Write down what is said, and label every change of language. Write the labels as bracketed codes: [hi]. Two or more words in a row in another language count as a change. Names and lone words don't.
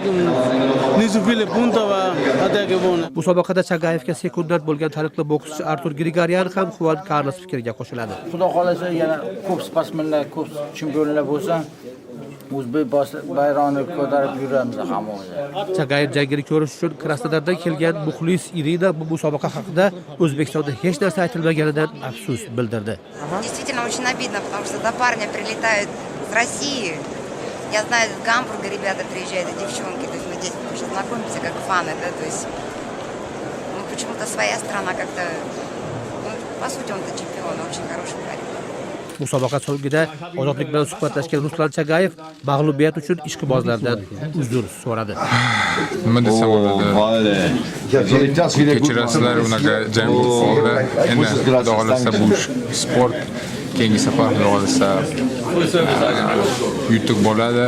[uz] Musobaqada Chagayevga sekundant bo'lgan taniqli bokschi Artur Grigoryan ham Juan Carlos fikriga qo'shiladi. Xudo xolasa yana ko'p sportsmenlar, ko'p chempionlar bo'lsa, o'zbek bayrog'ini ko'tarib yuramiz hammaga. Chagayev jangini ko'rish uchun Krasnodardan kelgan muxlis Irina bu musobaqa haqida O'zbekistonda hech narsa aytilmaganidan afsus bildirdi. [ru] Действительно очень обидно, потому что за парня прилетают из России. Я знаю, из Гамбурга ребята приезжают, и девчонки, то есть мы здесь уже знакомимся как фаны, да, то есть почему-то своя страна как-то, по сути он-то чемпион, очень хороший парень. [uz] Musobaqa so'ngida ozodlik bilan suhbatlashgan Ruslan Chagayev mag'lubiyat uchun ishqibozlardan uzr so'radi. Nima desam bo'ladi? Kechirasizlar, unaqa jang bo'ldi. Endi xudo xolasa bu sport keyingi safar xudo xolasa yutuq bo'ladi.